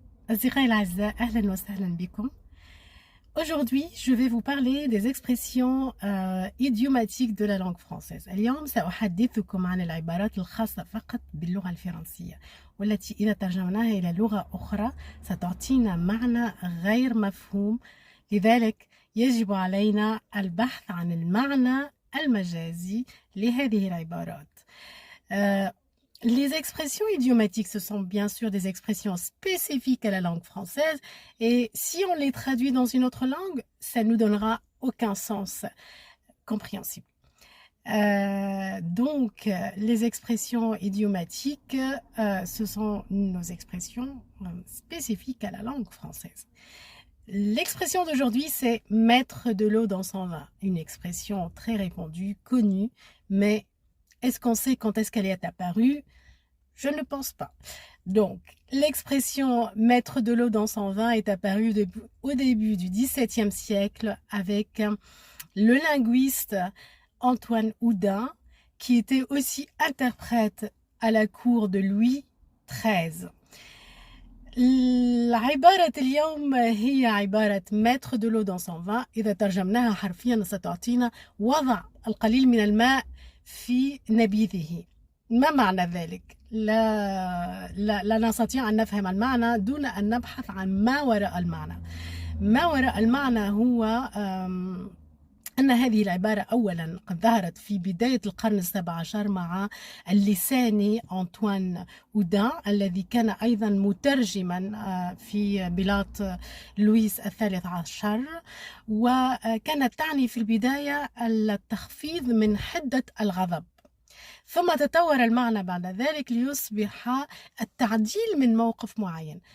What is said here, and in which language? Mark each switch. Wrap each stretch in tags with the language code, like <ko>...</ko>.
<ar>أصدقائي الأعزاء، أهلا وسهلا بكم.</ar> <fr>Aujourd'hui, je vais vous parler des expressions idiomatiques de la langue française.</fr> <ar>اليوم سأحدثكم عن العبارات الخاصة فقط باللغة الفرنسية، والتي إذا ترجمناها إلى لغة أخرى ستعطينا معنى غير مفهوم. لذلك يجب علينا البحث عن المعنى المجازي لهذه العبارات.</ar> <fr>Les expressions idiomatiques, ce sont bien sûr des expressions spécifiques à la langue française, et si on les traduit dans une autre langue, ça ne nous donnera aucun sens compréhensible. Donc, les expressions idiomatiques, ce sont nos expressions spécifiques à la langue française. L'expression d'aujourd'hui, c'est mettre de l'eau dans son vin, une expression très répandue, connue, mais est-ce qu'on sait quand est-ce qu'elle est apparue? Je ne pense pas. Donc, l'expression mettre de l'eau dans son vin est apparue au début du XVIIe siècle avec le linguiste Antoine Houdin, qui était aussi interprète à la cour de Louis XIII.</fr> <ar>العبارة اليوم هي عبارة</ar> <fr>mettre de l'eau dans son vin.</fr> <ar>إذا ترجمناها حرفيا ستعطينا وضع القليل من الماء في نبيذه. ما معنى ذلك؟ لا نستطيع أن نفهم المعنى دون أن نبحث عن ما وراء المعنى. ما وراء المعنى هو أن هذه العبارة أولا قد ظهرت في بداية القرن السابع عشر مع اللساني أنطوان أودان، الذي كان أيضا مترجما في بلاط لويس الثالث عشر، وكانت تعني في البداية التخفيض من حدة الغضب، ثم تطور المعنى بعد ذلك ليصبح التعديل من موقف معين.</ar>